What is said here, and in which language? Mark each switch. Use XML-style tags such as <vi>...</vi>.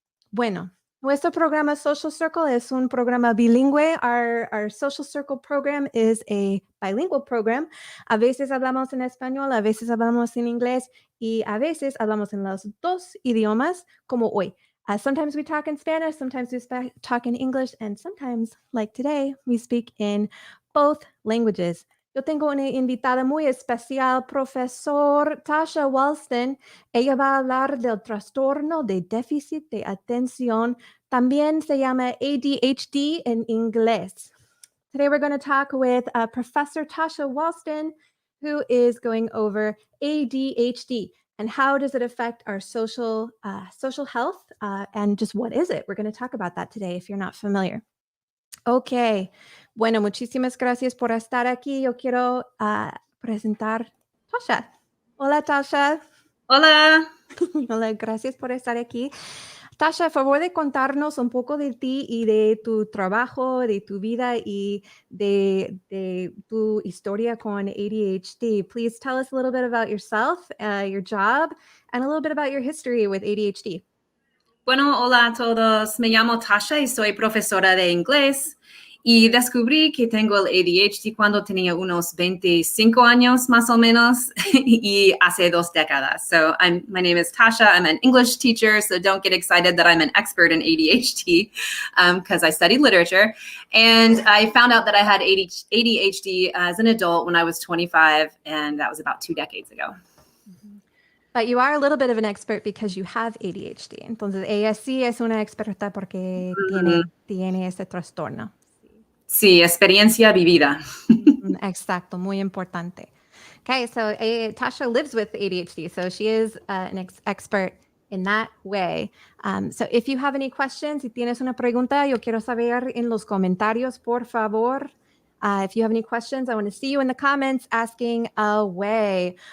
<es>Bueno, nuestro programa Social Circle es un programa bilingüe.</es> <en>Our Social Circle program is a bilingual program.</en> <es>A veces hablamos en español, a veces hablamos en inglés y a veces hablamos en los dos idiomas, como hoy.</es> <en>Sometimes we talk in Spanish, sometimes we talk in English, and sometimes, like today, we speak in both languages.</en> <es>Yo tengo una invitada muy especial, Profesor Tasha Walston. Ella va a hablar del trastorno de déficit de atención. También se llama ADHD en inglés.</es> <en>Today we're going to talk with Professor Tasha Walston, who is going over ADHD and how does it affect our social health and just what is it? We're going to talk about that today if you're not familiar.</en> <es>Ok, bueno, muchísimas gracias por estar aquí. Yo quiero presentar Tasha. Hola, Tasha. Hola. Hola, gracias por estar aquí. Tasha, a favor de contarnos un poco de ti y de tu trabajo, de tu vida y de tu historia con ADHD.</es> <en>Please tell us a little bit about yourself, your job, and a little bit about your history with ADHD.</en> <es>Bueno, hola a todos. Me llamo Tasha y soy profesora de inglés. Y descubrí que tengo el ADHD cuando tenía unos 25 años más o menos y hace 2 décadas.</es> <en>So my name is Tasha. I'm an English teacher, so don't get excited that I'm an expert in ADHD because I studied literature. And I found out that I had ADHD as an adult when I was 25, and that was about 2 decades ago. But you are a little bit of an expert because you have ADHD.</en> <es>Entonces, ella sí es una experta porque tiene ese trastorno. Sí, experiencia vivida. Exacto, muy importante.</es> <en>Okay, so Tasha lives with ADHD, so she is an expert in that way. So if you have any questions,</en> <es>si tienes una pregunta, yo quiero saber en los comentarios, por favor.</es> <en>If you have any questions, I want to see you in the comments asking away.</en>